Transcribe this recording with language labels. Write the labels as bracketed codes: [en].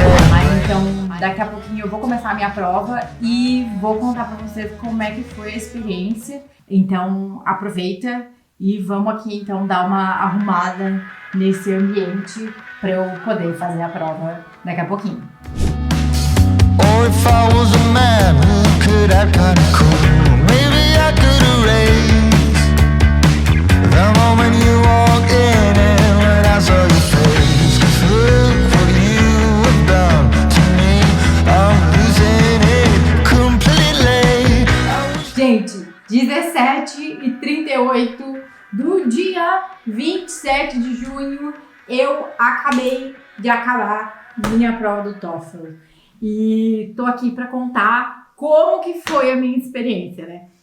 [pt] Mas então, daqui a pouquinho eu vou começar a minha prova e vou contar pra vocês como é que foi a experiência. Então, aproveita e vamos aqui então dar uma arrumada nesse ambiente para eu poder fazer a prova daqui a pouquinho. [en] Or if I was a man who could act kinda cool, maybe I could erase the moment you walked in and when I saw your face. 'Cause look what you have done to me, I'm losing it completely. [pt] Gente, 17h38 do dia 27 de junho, eu acabei de acabar minha prova do TOEFL. E tô aqui para contar como que foi a minha experiência, né?